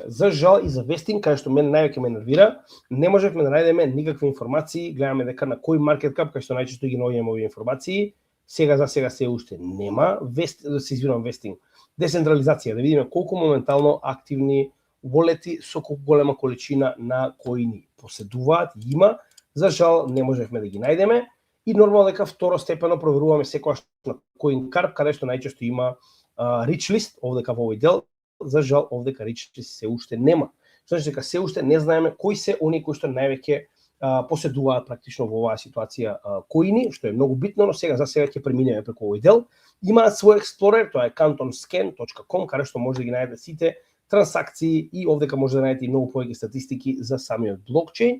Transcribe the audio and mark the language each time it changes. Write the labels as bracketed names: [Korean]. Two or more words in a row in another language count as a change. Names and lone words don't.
[Macedonian] За жал и за Vesting, кај што мене највеќе ме нервира, не можевме да најдеме никакви информации, гледаме дека на кој [English] market cap, [Macedonian] кај што најчесто ги наоѓаме овие информации, сега за сега се уште нема Vesting. Децентрализација, да видиме колку моментално активни волети со колку голема количина на коини поседуваат, има. За жал не можевме да ги најдеме и нормално дека второстепено проверуваме секогаш на CoinCarp, каде што најчесто има [English] rich list, [Macedonian] овдека во овој дел. За жал овдека [English] rich list [Macedonian] се уште нема. Значи дека се уште не знаеме кои се оние кои што највеќе поседуваат практично во оваа ситуација коини, што е многу битно, но сега за сега ќе преминеме преку овој дел. Имаат свој експлорер, тоа е cantonscan.com, каде што може да ги најдете сите трансакции и овдека може да најдете и многу повеќе статистики за самиот блокчейн.